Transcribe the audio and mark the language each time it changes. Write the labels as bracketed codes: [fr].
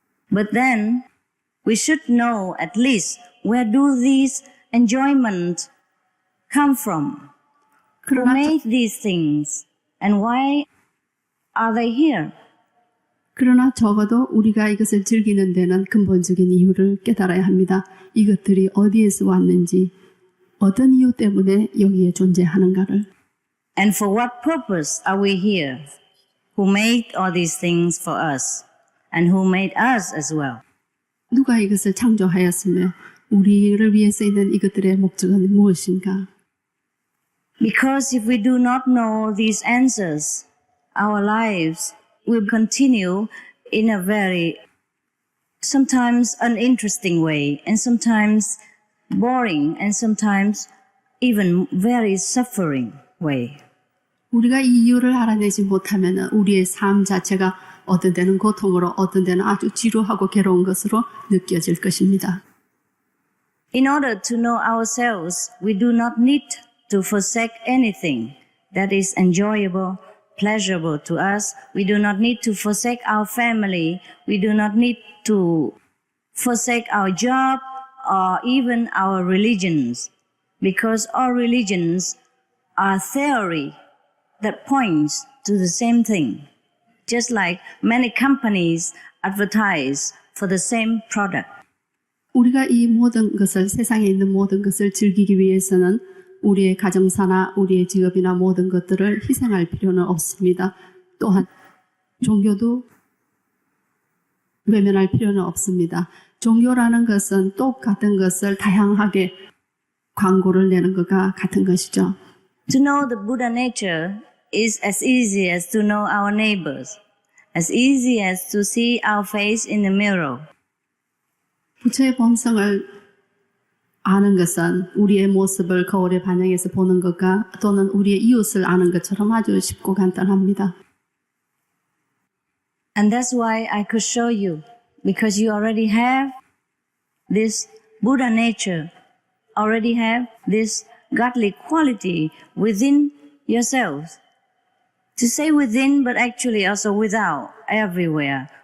[en] But then we should know at least where do these enjoyments come from? Who made these things and why are they here? [ko] 그러나 적어도 우리가 이것을 즐기는 데는 근본적인 이유를 깨달아야 합니다. 이것들이 어디에서 왔는지, 어떤 이유 때문에 여기에 존재하는가를. [en] And for what purpose are we here? Who made all these things for us? And who made us as well? [ko] 누가 이것을 창조하였으며 우리를 위해서 있는 이것들의 목적은 무엇인가? [en] Because if we do not know these answers, our lives will continue in a very, sometimes uninteresting way, and sometimes boring, and sometimes even very suffering way. [ko] 우리가 이 이유를 알아내지 못하면 우리의 삶 자체가 어떤 때는 고통으로, 어떤 때는 아주 지루하고 괴로운 것으로 느껴질 것입니다. [en] In order to know ourselves, we do not need to forsake anything that is enjoyable, pleasurable to us. We do not need to forsake our family. We do not need to forsake our job or even our religions, because all religions are theory that points to the same thing. Just like many companies advertise for the same product. [ko] 우리가 이 모든 것을, 세상에 있는 모든 것을 즐기기 위해서는 우리의 가정사나 우리의 직업이나 모든 것들을 희생할 필요는 없습니다. 또한 종교도 외면할 필요는 없습니다. 종교라는 것은 똑같은 것을 다양하게 광고를 내는 것과 같은 것이죠. [en] To know the Buddha nature is as easy as to know our neighbors, as easy as to see our face in the mirror. [ko] 부처의 본성을 아는 것은 우리의 모습을 거울에 반영해서 보는 것과 또는 우리의 이웃을 아는 것처럼 아주 쉽고 간단합니다. [en] And that's why I could show you, because you already have this Buddha nature, already have this godly quality within yourselves. To say within, but actually also without, everywhere.